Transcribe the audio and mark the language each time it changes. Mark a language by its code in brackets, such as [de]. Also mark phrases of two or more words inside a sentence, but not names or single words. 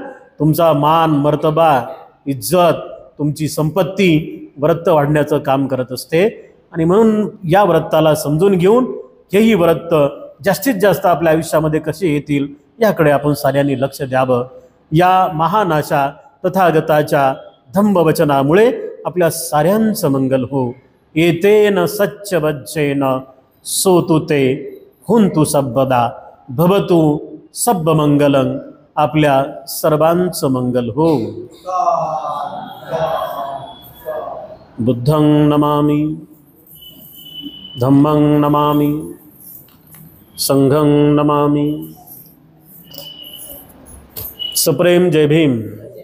[mr] तुमचा मान, मर्तबा, इज्जत, तुमची संपत्ती व्रत वाढण्याचं काम करत असते. आणि म्हणून या व्रताला समजून घेऊन हेही व्रत जास्तीत जास्त आपल्या आयुष्यामध्ये कसे येतील याकडे आपण साऱ्यांनी लक्ष द्यावं. या महान अशा तथागताच्या धम्मवचनामुळे आपल्या साऱ्यांचं मंगल हो. [pi] एतेन सच्चवज्जेन सोतु ते हुंतु सब्बदा भवतु सब्ब मंगलं. [mr] आपल्या सर्वांचं मंगल हो. [pi] बुद्धं नमामि, धम्मं नमामि, संघं नमामि. [mr] सप्रेम जय भीम.